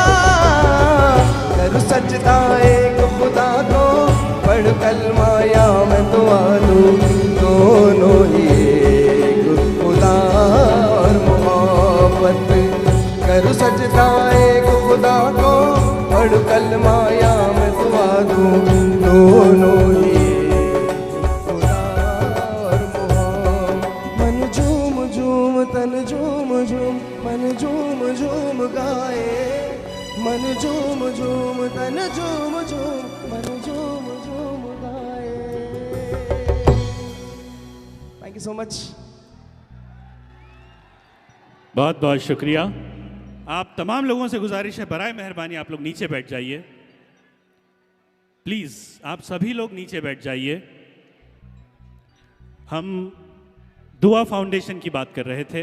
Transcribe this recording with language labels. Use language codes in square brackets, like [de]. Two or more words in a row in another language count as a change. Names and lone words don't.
[hi] कर सजदा एक खुदा को, पढ़ कलमा या मैं दुआ दूं, दोनों ही एक खुदा और मोहब्बत। कर सजदा एक खुदा को, पढ़ कलमा या मैं दुआ दूं, दोनों ही एक खुदा और मोहब्बत। मन झूम झूम तन झूम झूम, मन झूम झूम गाए, मन झूम झूम तन झूम झूम, मन झूम झूम गाए। [en] thank you so much. [hi] बहुत बहुत शुक्रिया। आप तमाम लोगों से गुजारिश है, बराए मेहरबानी आप लोग नीचे बैठ जाइए प्लीज़, आप सभी लोग नीचे बैठ जाइए। हम दुआ फाउंडेशन की बात कर रहे थे।